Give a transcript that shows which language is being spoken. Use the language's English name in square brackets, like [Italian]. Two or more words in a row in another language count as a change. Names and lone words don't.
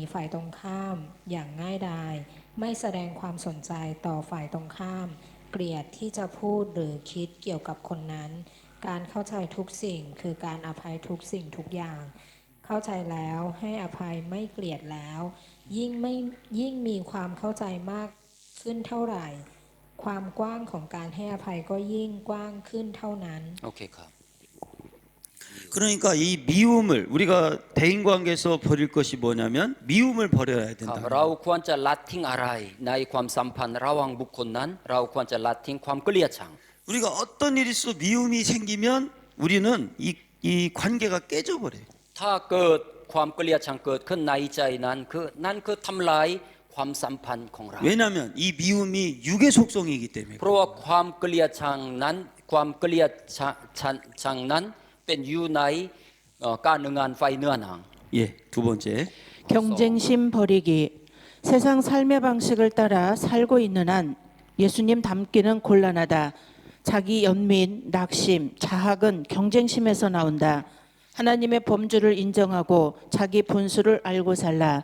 [Thai] ฝ่ายตรงข้ามอย่างง่ายดาย ไม่แสดงความสนใจต่อฝ่ายตรงข้าม เกลียดที่จะพูดหรือคิดเกี่ยวกับคนนั้น การเข้าใจทุกสิ่งคือการอภัยทุกสิ่งทุกอย่าง เข้าใจแล้วให้อภัยไม่เกลียดแล้ว ยิ่งมีความเข้าใจมากขึ้นเท่าไหร่ ความกว้างของการให้อภัยก็ยิ่งกว้างขึ้นเท่านั้น โอเคครับ [Korean] 그러니까 이 미움을 우리가 대인 관계에서 버릴 것이 뭐냐면 미움을 버려야 [Thai] ครับ [Korean] 된다. [Thai] เราควรจะละทิ้งอะไรในความสัมพันธ์ระหว่างบุคคลนั้น เราควรจะละทิ้งความเกลียดชัง [Korean] 우리가 어떤 일이 있어 미움이 생기면 우리는 이 관계가 깨져버려요. [Thai] ถ้าเกิดความเกลียดชังเกิดขึ้นในใจนั้นคือทำลายความสัมพันธ์ของเรา [Korean] 왜냐하면 이 미움이 육의 속성이기 때문에. [Thai] เพราะว่าความเกลียดชังนั้นความเกลียดชังนั้นเป็นอยู่ในการงานไฟเนื้อหนัง [Korean] 예, 두 번째. 경쟁심 버리기. 세상 삶의 방식을 따라 살고 있는 한 예수님 닮기는 곤란하다. 자기 연민, 낙심, 자학은 경쟁심에서 나온다. 하나님의 범주를 인정하고 자기 분수를 알고 살라.